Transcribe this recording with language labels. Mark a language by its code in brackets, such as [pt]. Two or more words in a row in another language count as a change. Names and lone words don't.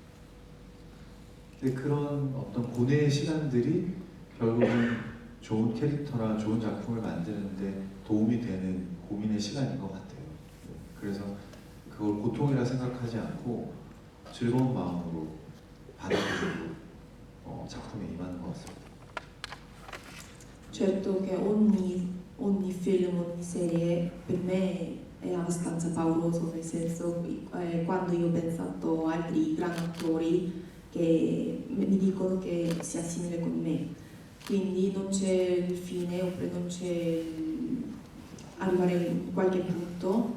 [ko] 근데 그런 어떤 고뇌의 시간들이 결국은 좋은 캐릭터나 좋은 작품을 만드는데 도움이 되는 고민의 시간인 것 같아요. 네. 그래서 그걸 고통이라 생각하지 않고 즐거운 마음으로 받아들이고 작품에 임하는 것 같습니다. [it] Certo che ogni film, ogni serie per me è abbastanza pauroso, nel senso quando io ho pensato a altri grandi attori che mi dicono che si assimila con me, quindi non c'è il fine oppure non c'è arrivare in qualche punto.